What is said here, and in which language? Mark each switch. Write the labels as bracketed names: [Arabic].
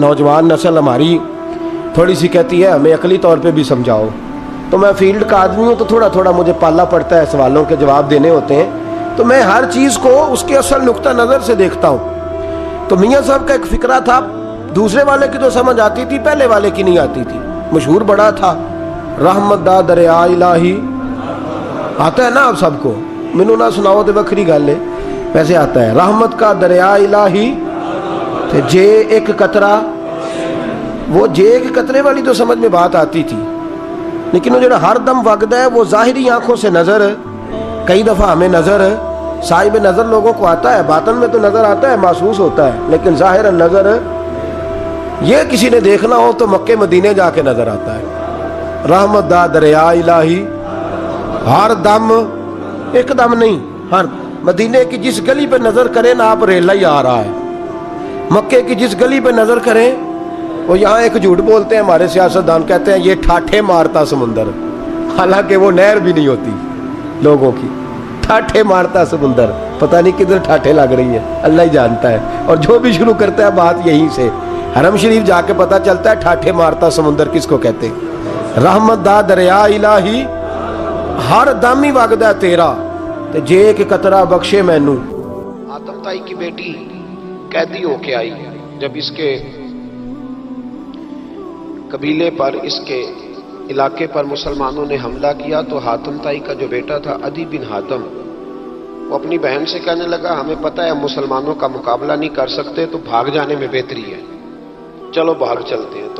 [Urdu] نوجوان نسل ہماری تھوڑی سی کہتی ہے ہمیں عقلی طور پہ بھی سمجھاؤ. تو میں فیلڈ کا آدمی ہوں تو تھوڑا تھوڑا مجھے پالنا پڑتا ہے, سوالوں کے جواب دینے ہوتے ہیں. تو میں ہر چیز کو اس کے اصل نقطہ نظر سے دیکھتا ہوں. تو میاں صاحب کا ایک فکرہ تھا, دوسرے والے کی تو سمجھ آتی تھی, پہلے والے کی نہیں آتی تھی. مشہور بڑا تھا, [Punjabi] رحمت دا دریا الہی. [Urdu] آتا ہے نا آپ سب کو, [Punjabi] مینوں نہ سناؤ تو بکری گل ہے, [Urdu] ویسے آتا ہے. رحمت کا دریا الہی تے جے ایک قطرہ. وہ جے ایک قطرے والی تو سمجھ میں بات آتی تھی, لیکن وہ جو ہر دم وگدا ہے وہ ظاہری آنکھوں سے نظر, کئی دفعہ ہمیں نظر, صاحب نظر لوگوں کو آتا ہے, باطن میں تو نظر آتا ہے, محسوس ہوتا ہے, لیکن ظاہر نظر یہ کسی نے دیکھنا ہو تو مکے مدینے جا کے نظر آتا ہے. [Punjabi] رحمت دا دریا الہی ہر دم, [Urdu] ایک دم نہیں, ہر مدینے کی جس گلی پہ نظر کریں نا آپ ریلا ہی آ رہا ہے. مکے کی جس گلی پہ نظر کریں, وہ یہاں ایک جھوٹ بولتے ہیں ہمارے سیاستدان, کہتے ہیں یہ ٹھاٹھے مارتا سمندر, حالانکہ وہ نہر بھی نہیں ہوتی لوگوں کی. ٹھاٹھے مارتا سمندر, پتہ نہیں کدھر ٹھاٹھے لگ رہی ہیں, اللہ ہی جانتا ہے. اور جو بھی شروع کرتا ہے بات یہیں سے, حرم شریف جا کے پتہ چلتا ہے ٹھاٹھے مارتا سمندر کس کو کہتے ہیں. [Punjabi] رحمت دا دریا الہی ہر دم ہی وگدا تیرا تے جے کہ قطرہ بخشے مینوں. [Urdu] آتم تائی کی بیٹی قیدی ہو کے آئی. جب اس کے قبیلے پر, اس کے علاقے پر مسلمانوں نے حملہ کیا تو حاتم تائی کا جو بیٹا تھا عدی بن حاتم, وہ اپنی بہن سے کہنے لگا ہمیں پتہ ہے مسلمانوں کا مقابلہ نہیں کر سکتے تو بھاگ جانے میں بہتری ہے, چلو بھاگ چلتے ہیں.